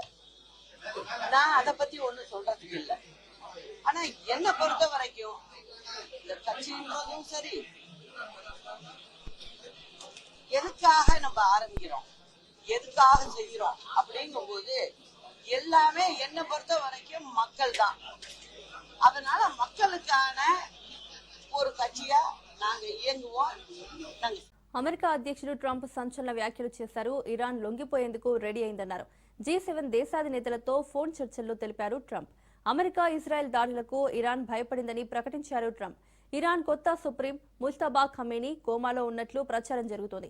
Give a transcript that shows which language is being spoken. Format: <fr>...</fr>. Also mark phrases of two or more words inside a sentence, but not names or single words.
<ta>நான் அதை பத்தி ஒண்ணும் சொல்றதுக்கு இல்லை. ஆனா என்னை பொறுத்த வரைக்கும் இந்த கட்சின்றதும் சரி, எதுக்காக நம்ம ஆரம்பிக்கிறோம், எதுக்காக செய்கிறோம் அப்படிங்கும் போது எல்லாமே என்னை பொறுத்த வரைக்கும் மக்கள் தான். அதனால மக்களுக்கான ஒரு கட்சியா நாங்க இயங்குவோம்.</ta> <te>అమెరికా అధ్యక్షుడు ట్రంప్ సంచలన వ్యాఖ్యలు చేశారు. ఇరాన్ లొంగిపోయేందుకు రెడీ అయిందన్నారు. G7 దేశాధినేతలతో ఫోన్ చర్చల్లో తెలిపారు ట్రంప్. అమెరికా, ఇజ్రాయెల్ దాడులకు ఇరాన్ భయపడిందని ప్రకటించారు ట్రంప్. ఇరాన్ కొత్త సుప్రీం ముజ్తబా ఖమేనీ కోమాలో ఉన్నట్లు ప్రచారం జరుగుతోంది.</te>